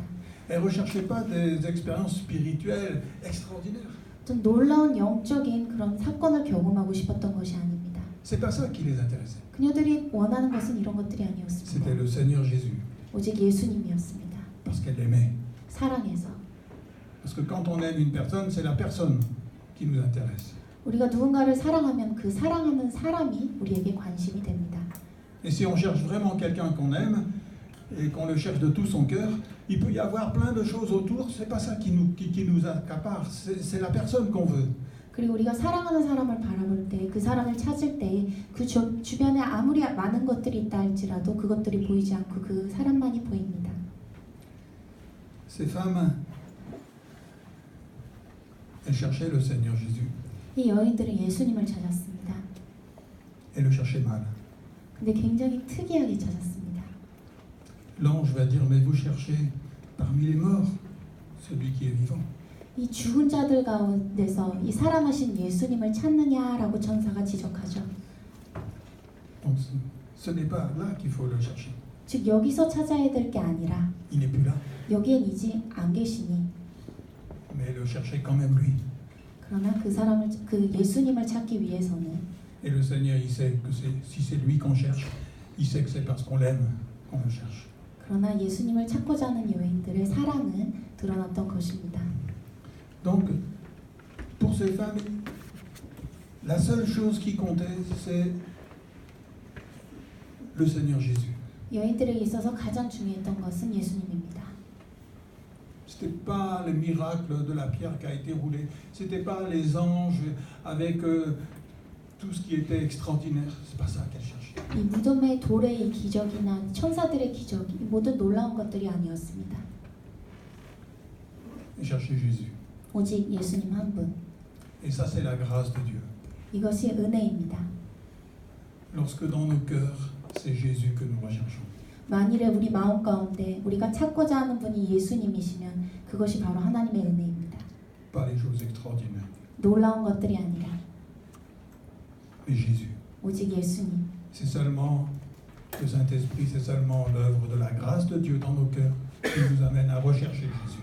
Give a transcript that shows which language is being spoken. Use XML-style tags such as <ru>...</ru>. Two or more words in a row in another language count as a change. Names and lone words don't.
<fr>Elle ne recherchait pas des expériences spirituelles extraordinaires.</fr> <ko>좀 놀라운 영적인 그런 사건을 경험하고 싶었던 것이 아닙니다.</ko> <fr>C'est pas ça qui les intéressait.</fr> <ko>그녀들이 원하는 것은 이런 것들이</ko> <fr>C'était</fr> <ko>아니었습니다.</ko> <fr>le Seigneur Jésus.</fr> <ko>오직 예수님이었습니다.</ko> <fr>Parce qu'elle l'aimait.</fr> <ko>사랑해서.</ko> <fr>Parce que quand on aime une personne, c'est la personne qui nous intéresse.</fr> <ko>우리가 누군가를 사랑하면 그 사랑하는 사람이 우리에게 관심이 됩니다.</ko> <fr>Et si on cherche vraiment quelqu'un qu'on aime et qu'on le cherche de tout son cœur, il peut y avoir plein de choses autour. C'est pas ça qui nous accapare. C'est la personne qu'on veut.</fr> <ko>그리고 우리가 사랑하는 사람을 바라볼 때, 그 사람을 찾을 때 그 주변에 아무리 많은 것들이 있다 할지라도 그것들이 보이지 않고 그 사람만이 보입니다.</ko> <fr>Ces femmes, elles cherchaient le Seigneur Jésus.</fr> <ko>이 여인들은 예수님을 찾았습니다.</ko> <fr>Elles le cherchaient mal.</fr> <ko>근데 굉장히 특이하게 찾았습니다.</ko> <fr>L'ange va dire, mais vous cherchez parmi les morts celui qui est vivant.</fr> <ko>이 죽은 자들 가운데서 이 살아나신 예수님을 찾느냐라고 천사가 지적하죠.</ko> <fr>Donc ce n'est pas là qu'il faut le chercher.</fr> <ko>즉 여기서 찾아야 될 게 아니라</ko> <fr>Il n'est plus là,</fr> <ko>여기엔 이제 안 계시니</ko> <fr>mais le chercher quand même lui.</fr> <ko>그러나 그 예수님을 찾기 위해서는</ko> <fr>Et le Seigneur, il sait que si c'est lui qu'on cherche, il sait que c'est parce qu'on l'aime qu'on le cherche.</fr> <ko>그러나 예수님을 찾고자 하는 여인들의 사랑은 드러났던 것입니다.</ko> <fr>Donc, pour ces femmes, la seule chose qui comptait, c'est le Seigneur Jésus.</fr> <ko>여인들에게 있어서 가장 중요했던 것은 예수님입니다.</ko> <fr>C'était pas le miracle de la pierre qui a été roulée. C'était pas les anges avec tout ce qui était extraordinaire. C'est pas ça qu'elle cherchait.</fr> <ko>이 무덤의 돌의 기적이나 천사들의 기적, 이 모든 놀라운 것들이 아니었습니다.</ko> <fr>Elle cherchait Jésus.</fr> <ko>오직 예수님 한 분.</ko> <fr>Et ça, c'est la grâce de Dieu.</fr> <ko>이것이 은혜입니다.</ko> <fr>Lorsque dans nos cœurs, c'est Jésus que nous recherchons.</fr> <ko>만일에 우리 마음 가운데 우리가 찾고자 하는 분이 예수님이시면 그것이 바로 하나님의 은혜입니다.</ko> <fr>Pas les choses extraordinaires,</fr> <ko>놀라운 것들이 아니라</ko> <fr>mais Jésus.</fr> <ko>오직 예수님.</ko> <fr>C'est seulement le Saint-Esprit, c'est seulement l'œuvre de la grâce de Dieu dans nos cœurs qui nous amène à rechercher Jésus.</fr>